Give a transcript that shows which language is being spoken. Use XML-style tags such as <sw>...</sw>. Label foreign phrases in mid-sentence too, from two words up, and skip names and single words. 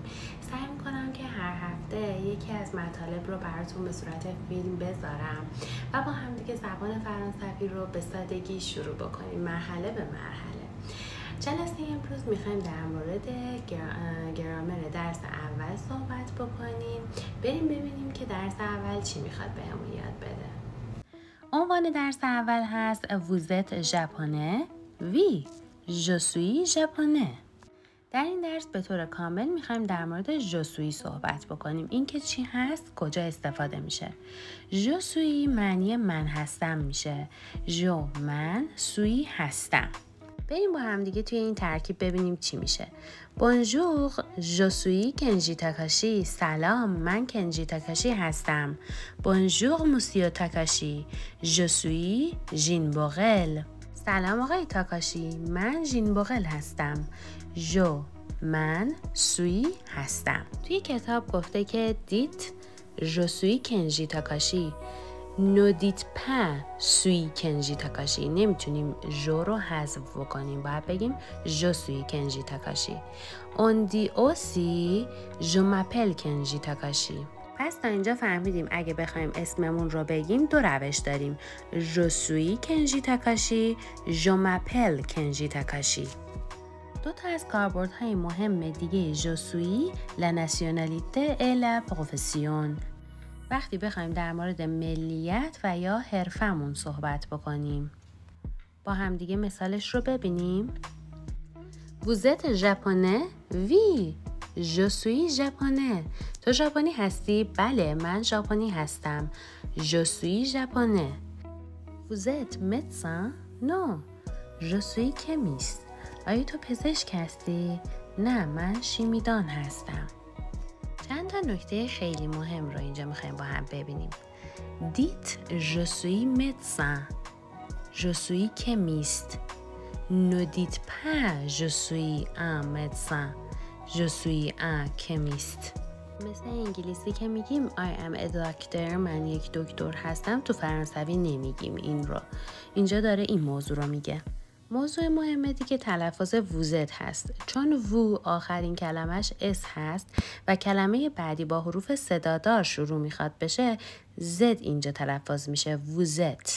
<fa>سعی میکنم که هر هفته یکی از مطالب رو براتون به صورت فیلم بذارم و با هم دیگه زبان فرانسوی رو به سادگی شروع بکنیم، مرحله به مرحله. جلسه امروز میخوایم در مورد گرامر درس اول صحبت بکنیم. بریم ببینیم که درس اول چی میخواد بهمون یاد بده. عنوان درس اول هست</fa> <fr>Vous êtes japonais؟ Oui, je suis japonais.</fr> <fa>در این درس به طور کامل میخوایم در مورد</fa> <fr>je suis</fr> <fa>صحبت بکنیم. این که چی هست، کجا استفاده میشه.</fa> <fr>je suis</fr> <fa>معنی من هستم میشه. من suis هستم. بریم با هم دیگه توی این ترکیب ببینیم چی میشه.</fa> <fr>Bonjour, je suis کنجی تاکاشی.</fr> <fa>سلام، من کنجی تاکاشی هستم.</fa> <fr>Bonjour, monsieur تاکاشی. Je suis ژین بوغل.</fr> <fa>سلام آقای تاکاشی، من ژین بوغل هستم. من suis هستم. توی کتاب گفته که</fa> <fr>dites je suis</fr> <fa>کنجی تاکاشی.</fa> <fr>Ne dites pas suis کنجی تاکاشی.</fr> <fa>نمیتونیم جو رو حذف بکنیم، باید بگیم</fa> <fr>je suis</fr> <fa>کنجی تاکاشی.</fa> <fr>On dit aussi je m'appelle کنجی تاکاشی.</fr> <fa>پس تا اینجا فهمیدیم اگه بخوایم اسممون رو بگیم دو روش داریم.</fa> <fr>je suis کنجی تاکاشی، je m'appelle کنجی تاکاشی.</fr> <fa>دو تا از کاربردهای مهم دیگه</fa> <fr>je suis la nationalité et la profession.</fr> <fa>وقتی بخوایم در مورد ملیت و یا حرفمون صحبت بکنیم. با هم دیگه مثالش رو ببینیم.</fa> <fr>Vous êtes japonais؟ Oui, je suis japonais.</fr> <fa>تو ژاپنی هستی؟ بله، من ژاپنی هستم.</fa> <fr>Je suis japonais. Vous êtes médecin؟ Non, je suis chimiste.</fr> <fa>آیا تو پزشک هستی؟ نه، من شیمیدان هستم. چند تا نکته خیلی مهم رو اینجا میخوایم با هم ببینیم.</fa> <fr>Dites je suis médecin. Je suis chimiste. Ne dites pas je suis un médecin. Je suis un chimiste.</fr> <fa>مثل انگلیسی که میگیم</fa> <en>I am a doctor،</en> <fa>من یک دکتر هستم، تو فرانسوی نمیگیم این رو. اینجا داره این موضوع رو میگه. موضوع مهمه دیگه تلفظ ووزت هست، چون وو آخرین کلمش اس هست و کلمه بعدی با حروف صدادار شروع میخواد بشه، زد اینجا تلفظ میشه ووزت.</fa>